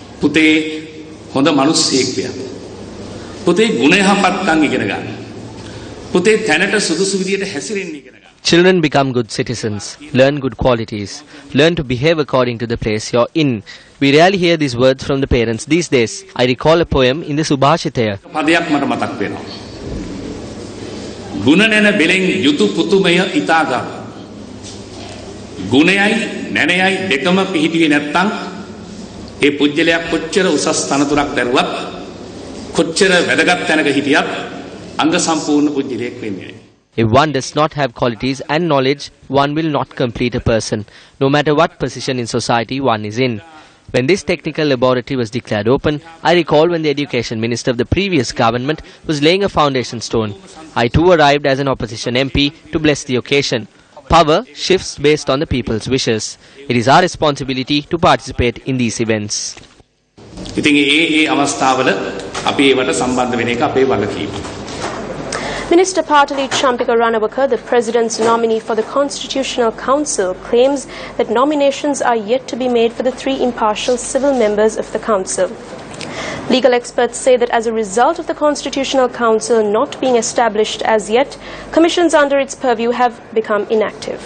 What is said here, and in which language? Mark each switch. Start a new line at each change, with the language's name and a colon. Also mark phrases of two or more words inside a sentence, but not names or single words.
Sinhala: පුතේ හොඳ මිනිස්සෙක් වෙන්න. පුතේ ගුණ යහපත්කම් ඉගෙන ගන්න. පුතේ තැනට සුදුසු විදියට හැසිරෙන්න ඉගෙන ගන්න.
English: Children become good citizens, learn good qualities, learn to behave according to the place you're in. We rarely hear these words from the parents these days. I recall a poem in the Subhashitaya.
Sinhala: පදයක් මට මතක් වෙනවා. ගුණ නැන බෙලෙන් යුතු පුතුමය ඉතාගා. ගුණයයි නැණයයි දෙකම පිහිටියේ නැත්නම් ඒ පුජ්‍යලයා කොච්චර උසස් තනතුරක් දරුවත් කොච්චර වැදගත් තැනක හිටියත් අංග සම්පූර්ණ පුජ්‍යලයක් වෙන්නේ නැහැ.
English: If one does not have qualities and knowledge, one will not complete a person, no matter what position in society one is in. When this technical laboratory was declared open, I recall when the education minister of the previous government was laying a foundation stone. I too arrived as an opposition MP to bless the occasion. Power shifts based on the people's wishes. It is our responsibility to participate in these events.
Sinhala: ඉතින් ඒ අවස්ථාවල අපි ඒවට සම්බන්ධ වෙන එක අපේ වගකීම.
English: Minister Patali Champika Ranawaka, the President's nominee for the Constitutional Council, claims that nominations are yet to be made for the 3 impartial civil members of the Council. Legal experts say that as a result of the Constitutional Council not being established as yet, commissions under its purview have become inactive.